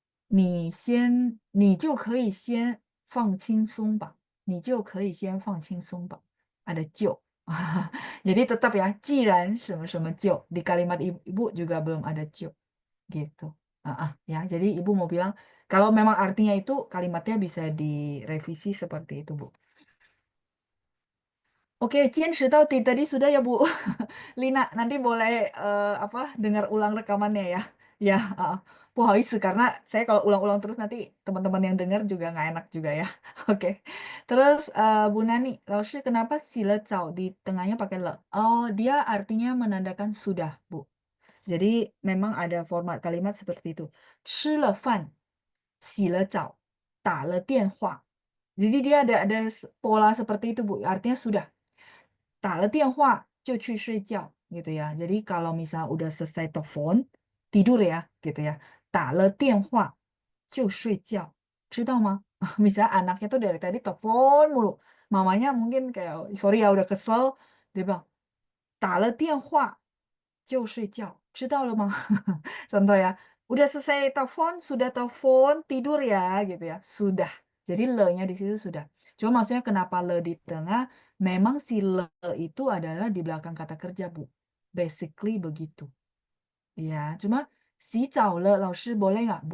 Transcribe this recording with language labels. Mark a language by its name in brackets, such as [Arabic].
[Chinese] 你就可以先放轻松吧，你就可以先放轻松吧。 [Indonesian] Ada 就，jadi tetap ya, [Chinese] 既然什么什么就, [Indonesian] di kalimat ibu juga belum ada 就, gitu. Ya, jadi ibu mau bilang, kalau memang artinya itu, kalimatnya bisa direvisi seperti itu, Bu. Oke, 坚持到底 tadi sudah ya Bu. Lina, nanti boleh dengar ulang rekamannya ya. Ya, [Chinese] 不好意思 [Indonesian] karena saya kalau ulang-ulang terus nanti teman-teman yang dengar juga nggak enak juga ya. Oke. Terus Bu Nani, 老师 kenapa sila cao di tengahnya pakai le? Oh, dia artinya menandakan sudah, Bu. Jadi memang ada format kalimat seperti itu. [Chinese] 吃了饭，洗了澡，打了电话. [Indonesian] Jadi dia ada pola seperti itu, Bu. Artinya sudah. [Chinese] 打了电话就去睡觉 [Indonesian] gitu ya. Jadi kalau misal udah selesai telepon, tidur ya gitu ya. [Chinese] 打了电话就睡觉, 知道吗? [Indonesian] Misalnya anaknya tuh dari tadi telepon mulu. Mamanya mungkin kayak, sorry ya udah kesel. Dia bilang, [Chinese] 打了电话就睡觉, 知道了吗? [Indonesian] Contoh ya, udah selesai telepon, sudah telepon, tidur ya gitu ya. Sudah. Jadi le-nya di situ sudah. Cuma maksudnya kenapa le di tengah? Memang si le itu adalah di belakang kata kerja, Bu. Basically begitu. Ya, cuma si le, 老师 boleh nggak?